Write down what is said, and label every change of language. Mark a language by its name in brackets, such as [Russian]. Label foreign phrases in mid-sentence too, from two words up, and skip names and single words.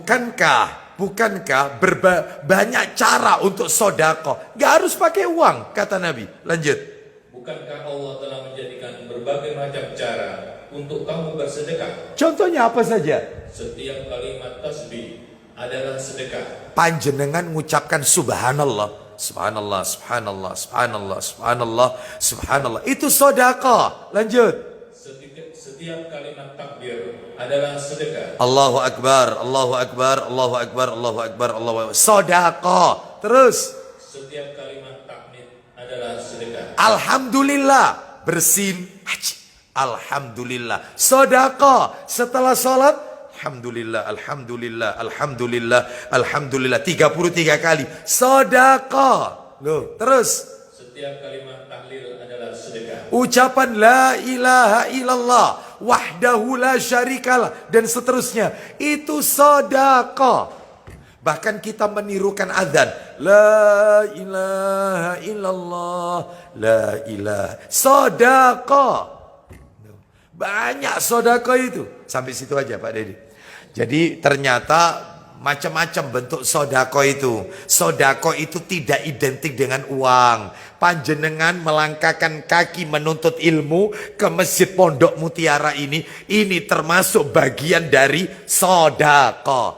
[Indonesian] Bukankah banyak cara untuk sodako? Gak harus pakai uang, kata Nabi. Lanjut. Bukankah Allah telah menjadikan berbagai macam cara untuk kamu bersedekah? Contohnya apa saja? Setiap kalimat tasbih adalah sedekah. Panjenengan mengucapkan [Arabic] سبحان الله سبحان الله سبحان الله سبحان الله سبحان الله سبحان الله. [Indonesian] Itu sodako. Lanjut. Setiap kalimat takbir adalah sedekah. [Arabic] الله أكبر الله أكبر الله أكبر الله أكبر الله أكبر. [Indonesian] Sodako. Terus. Setiap kalimat tahmid adalah sedekah. Alhamdulillah. Bersin. Alhamdulillah. Sodako. Setelah sholat. [Arabic] الحمد لله الحمد لله الحمد لله الحمد لله. [Indonesian] 33 kali. Sodako. Loh, terus. Setiap kalimat tahlil adalah sedekah. [Arabic] Ucapan لا إله إلا الله وحده لا شريك له [Indonesian] dan seterusnya itu sedekah. Bahkan kita menirukan azan [Arabic] لا إله إلا الله لا إله [Indonesian] sedekah. Banyak sedekah itu. Sampai situ aja Pak Dedi. Jadi ternyata macam-macam bentuk sodako itu. Sodako itu tidak identik dengan uang. Panjenengan melangkahkan kaki menuntut ilmu ke Masjid Pondok Mutiara ini termasuk bagian dari sodako.